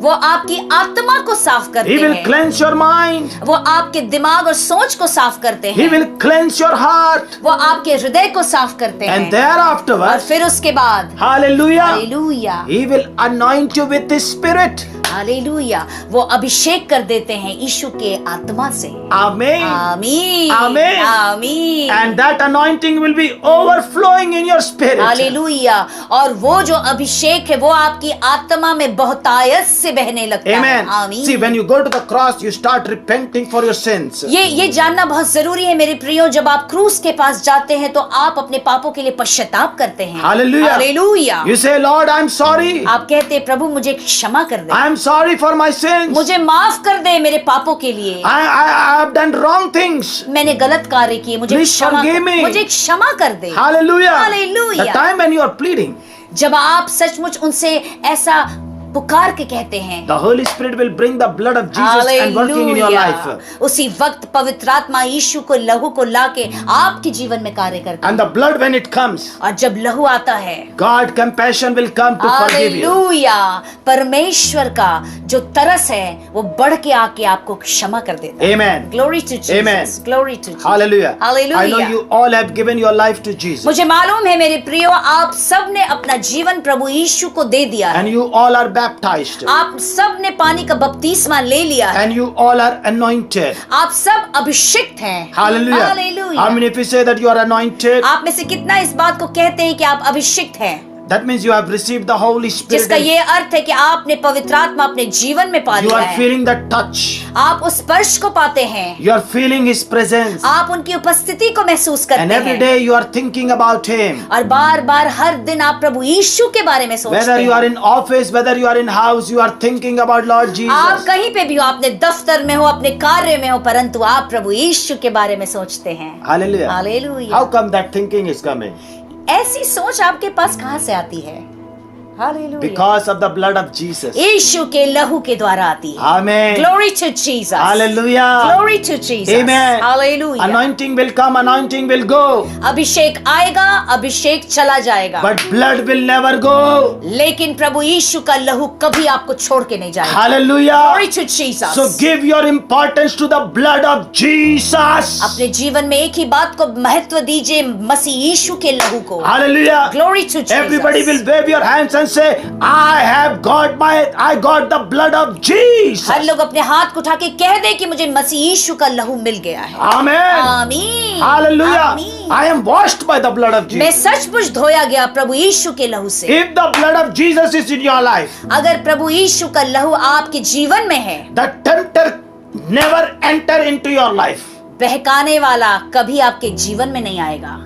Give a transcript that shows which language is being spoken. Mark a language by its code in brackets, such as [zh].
[hi] वो आपकी आत्मा को साफ करते [en] He will [hi] हैं, [en] cleanse your mind. [hi] वो आपके दिमाग और सोच को साफ करते [en] He [hi] हैं, [en] will cleanse your heart. [hi] वो आपके हृदय को साफ करते [en] And [hi] हैं और [en] thereafterwards, [hi] फिर उसके बाद [en] Hallelujah, [hi] hallelujah [en] He will anoint you with His Spirit. [hi] Hallelujah वो अभिषेक कर देते हैं यीशु के आत्मा से। [en] Amen. [hi] आमीन [en] Amen. [hi] आमीन [en] And that anointing will be overflowing in your spirit. [hi] Hallelujah और वो जो अभिषेक है वो आपकी आत्मा में बहुतायत से बहने लगता है। [en] Amen. [hi] आमीन। [en] See, when you go to the cross, you start repenting for your sins. [hi] ये जानना बहुत जरूरी है मेरे प्रियो, जब आप क्रूस के पास जाते हैं तो आप अपने पापों के लिए पश्चाताप करते हैं। [en] Hallelujah. [hi] Hallelujah [en] You say, Lord, I'm sorry. [hi] आप कहते हैं, प्रभु मुझे क्षमा कर दे, [en] I'm sorry for my sins. [hi] मुझे माफ कर दे मेरे पापों के लिए, [en] I have done wrong things. [hi] मैंने गलत कार्य किए, मुझे [en] Please [hi] क्षमा [en] forgive me. [hi] मुझे क्षमा कर दे। [en] Hallelujah. Hallelujah. The time when you are pleading, [hi] जब आप सचमुच उनसे ऐसा पुकार के कहते हैं, [en] the Holy Spirit will bring the blood of Jesus and working in your life. [hi] Hallelujah उसी वक्त पवित्र आत्मा यीशु को लहू को लाके आपके जीवन में कार्य करता है। [en] And the blood, when it comes, [hi] और जब लहू आता है, [en] God compassion will come to forgive you. [hi] Hallelujah परमेश्वर का जो तरस है वो बढ़ के आके आपको क्षमा कर देता है। [en] Amen. Glory to Amen. Jesus, glory to Jesus. Hallelujah. Hallelujah. I know you all have given your life to Jesus. [hi] मुझे मालूम है मेरे प्रियो, आप सब ने अपना जीवन प्रभु यीशु को दे दिया है। [en] And you all are baptized. [hi] आप सब ने पानी का बपतिस्मा ले लिया है। [en] And you all are anointed. [hi] आप सब अभिषिक्त हैं। [en] Hallelujah. [hi] Hallelujah. [en] How many of you say that you are anointed? [hi] आप में से कितना इस बात को कहते हैं कि आप अभिषिक्त हैं? [en] That means you have received the Holy Spirit. [hi] जिसका ये अर्थ है कि आपने पवित्र आत्मा अपने जीवन में पा [en] You [hi] लिया [en] are [hi] है। [en] feeling the touch. [hi] आप उस स्पर्श को पाते हैं, [en] You are feeling His presence. [hi] आप उनकी उपस्थिति को महसूस करते [en] And every [hi] हैं [en] day you are thinking about Him. [hi] और बार बार हर दिन आप प्रभु यीशु के बारे में सोचते [en] Whether you are [hi] हैं। [en] in office, whether you are in house, you are thinking about Lord [hi] आप [en] Jesus. [hi] कहीं पे भी हो, अपने दफ्तर में हो, अपने कार्य में हो, परंतु आप प्रभु यीशु के बारे में सोचते हैं। [en] Hallelujah. [hi] Hallelujah. [en] How come that thinking is coming? [hi] ऐसी सोच आपके पास कहाँ से आती है? Hallelujah [en] Because of the blood of Jesus. [hi] यीशु के लहू के द्वारा आती है। [en] Amen. Glory to Jesus. Hallelujah. Glory to Jesus. Amen. Hallelujah. Anointing will come, anointing will go. [hi] अभिषेक आएगा, अभिषेक चला जाएगा, [en] But blood will never go. [hi] लेकिन प्रभु यीशु का लहू कभी आपको छोड़ के नहीं जाएगा। [en] Hallelujah. Glory to Jesus. So give your importance to the blood of Jesus. [hi] अपने जीवन में एक ही बात को महत्व दीजिए, मसीह यीशु के लहू को। [en] Hallelujah. Glory to Jesus. Everybody will wave your hands and say, I got the blood of Jesus. [hi] हर लोग अपने हाथ को उठा के कह दे कि मुझे मसीह यीशु का लहू मिल गया है। [en] Amen. [hi] आमीन। [en] Hallelujah. [hi] आमीन। [en] I am washed by the blood of [hi] मैं [en] Jesus. [hi] सचमुच धोया गया प्रभु यीशु के लहू से। [en] If the blood of Jesus is in your life, [hi] अगर प्रभु यीशु का लहू आपके जीवन में है, [en] the tempter never enter into your life. [hi] बहकाने वाला कभी आपके जीवन में नहीं आएगा।